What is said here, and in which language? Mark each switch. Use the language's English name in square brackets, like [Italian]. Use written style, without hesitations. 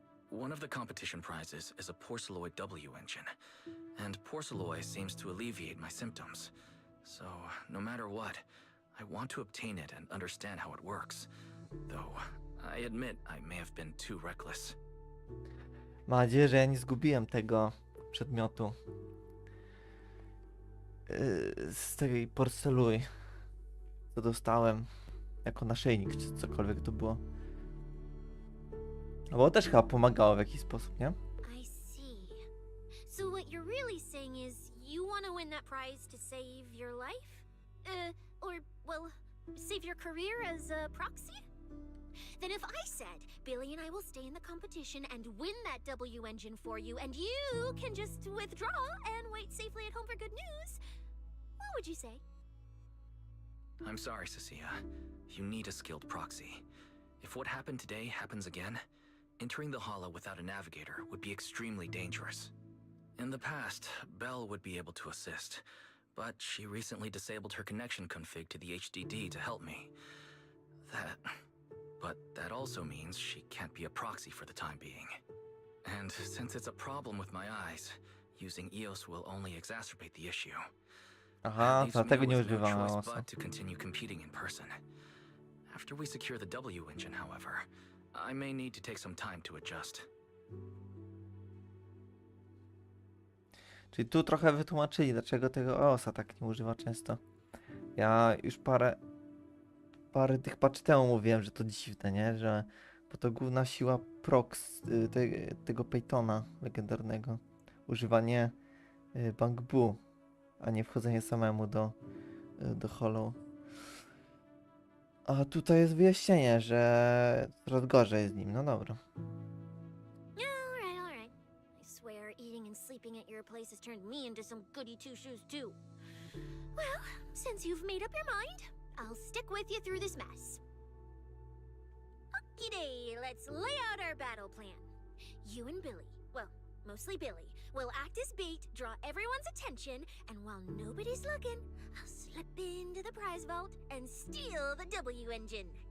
[English] One of the competition prizes is a Porceloid W engine, and Porceloid seems to alleviate my symptoms. So, no matter what, I want to obtain it and understand how it works. Though, I admit I may have been too reckless. [Polish] Mam nadzieję, że ja nie zgubiłem tego przedmiotu. Z tej porcelui, co dostałem jako naszyjnik, czy cokolwiek to było. No bo też chyba pomagało w jakiś sposób, nie? [English] I see. So what you're really saying is you want to win that prize to save your life? Or, well, save your career as a proxy? Then if I said, Billy and I will stay in the competition and win that W engine for you, and you can just withdraw and wait safely at home for good news, what would you say? I'm sorry, Cecilia. You need a skilled proxy. If what happened today happens again, entering the hollow without a navigator would be extremely dangerous. In the past, Belle would be able to assist, but she recently disabled her connection config to the HDD to help me. But that also means she can't be a proxy for the time being. And since it's a problem with my eyes, using EOS will only exacerbate the issue. [Polish] Aha, dlatego nie [English] Leaves me with [Polish] używam [English] no choice [Polish] EOS-a. [English] but to continue competing in person. After we secure the W engine, however, I may need to take some time to adjust. [Polish] Czyli tu trochę wytłumaczyli, dlaczego tego EOS-a tak nie używa często. Ja już parę tych patch temu mówiłem, że to dziwne, nie? Że bo to główna siła prox tego Peytona legendarnego. Używanie Bang Bu, a nie wchodzenie samemu do Hollow. A tutaj jest wyjaśnienie, że coraz gorzej z nim. No dobra. [English] All right. I swear eating and sleeping sleeping at your place has turned me into some goody two-shoes too. Well, since you've made up your mind, I'll stick with you through this mess. Okie-day, let's lay out our battle plan. You and Billy, well, mostly Billy, will act as bait, draw everyone's attention, and while nobody's looking, I'll slip into the prize vault and steal the W engine.